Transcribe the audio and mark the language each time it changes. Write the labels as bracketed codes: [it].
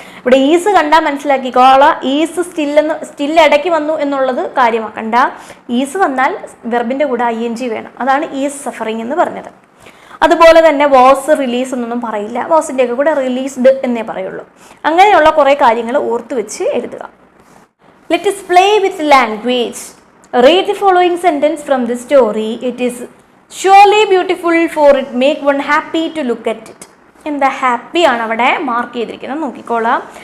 [ml] ഇവിടെ ഈസ് കണ്ടാൽ മനസ്സിലാക്കിക്കോളാം. Is still ഇടയ്ക്ക് വന്നു എന്നുള്ളത് കാര്യമാക്കണ്ട. ഈസ് വന്നാൽ വെർബിൻ്റെ കൂടെ ing വേണം. അതാണ് ഈസ് സഫറിങ് എന്ന് പറഞ്ഞത്. അതുപോലെ തന്നെ വാസ് റിലീസ് എന്നൊന്നും പറയില്ല. വാസിൻ്റെയൊക്കെ കൂടെ റിലീസ്ഡ് എന്നേ പറയുള്ളൂ. അങ്ങനെയുള്ള കുറേ കാര്യങ്ങൾ ഓർത്ത് വെച്ച് എഴുതുക. [en] Let us play with language. Read the following sentence from the story. It is surely beautiful for it make one happy to look at it. [ml] എന്താ ഹാപ്പി ആണ് അവിടെ മാർക്ക് ചെയ്തിരിക്കുന്നത് നോക്കിക്കോളാം.